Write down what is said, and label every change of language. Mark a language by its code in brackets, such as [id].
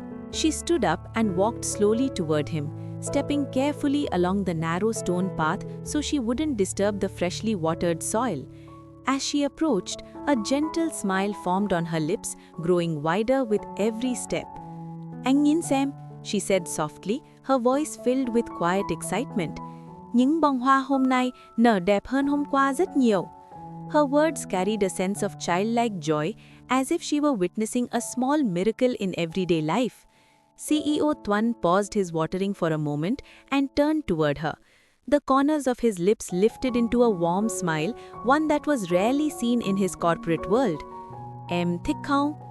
[en] She stood up and walked slowly toward him, stepping carefully along the narrow stone path so she wouldn't disturb the freshly watered soil. As she approached, a gentle smile formed on her lips, growing wider with every step. [vi] "Anh nhìn xem," [en] she said softly, her voice filled with quiet excitement. [vi] "Những bông hoa hôm nay nở đẹp hơn hôm qua rất nhiều." [en] Her words carried a sense of childlike joy, as if she were witnessing a small miracle in everyday life. CEO Tuan paused his watering for a moment and turned toward her. The corners of his lips lifted into a warm smile, one that was rarely seen in his corporate world. [vi] "Em thích không?"